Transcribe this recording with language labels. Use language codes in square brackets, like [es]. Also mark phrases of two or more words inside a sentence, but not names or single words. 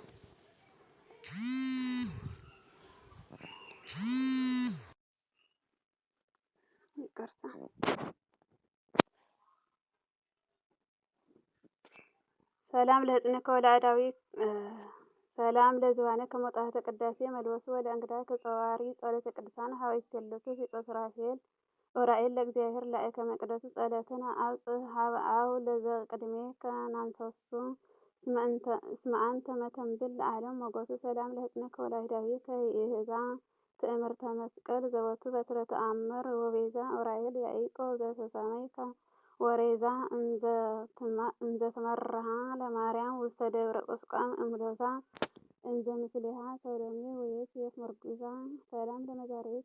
[gez] ሰላም ለሕፅንከ ወለአዳዊ ሰላም ለዝባንከ መጥዋዕተ ቅዳሴ መልበሱ ወለእንግድአከ ጸዋሪ ጸሎተ ቅዱሳን ሀበ ይሴለሱ ቢጸ ሱራፌል ዑራኤል ለእግዚአብሔር ላዕከ መቅደሱ ጸሎተነ አብጽሕ ሀበ አብ ለዘቅድሜከ ናንሰሱ እስመ አንተ መተንብል ለዓለም ሞገሱ ሰላም ለሕፅንከ ወለአዳዊከ ይእህዛ ትእምርተ መስቀል ዘቦቱ በትረ ተአምር ወቤዛ ዑራኤል ያዕቆብ ዘተሰመይከ ወሬዛ እንዘትመርሃ ለማርያም ውስተ ደብረ ቁስቋም እምሎዛ እንዘ ምስሌሃ ሰሎሜ ወዮሴፍ ምርጉዛ ሰላም ለመዛርዒከ